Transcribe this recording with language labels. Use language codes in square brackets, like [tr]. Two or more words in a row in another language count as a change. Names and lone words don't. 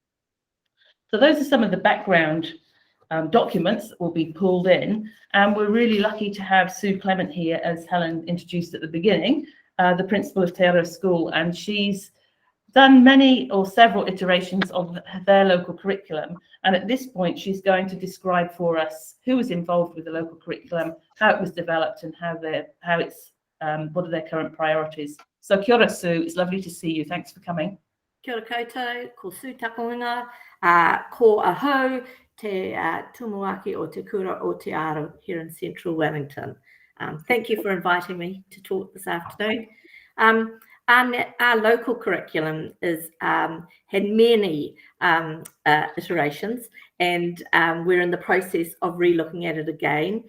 [en] So those are some of the background documents that will be pulled in, and we're really lucky to have Sue Clement here, as Helen introduced at the beginning, the principal of Te Aro School, and she's done many or several iterations of their local curriculum, and at this point she's going to describe for us who was involved with the local curriculum, how it was developed, and what are their current priorities. So [mi] kia ora, [en] Sue, it's lovely to see you. Thanks for coming. [mi] Kia ora koutou, ko Sue Takonga, ko ahau te tumuaki o te kura o Te Aro [en] here in central Wellington. Thank you for inviting me to talk this afternoon. Our local curriculum had many iterations, and we're in the process of re-looking at it again.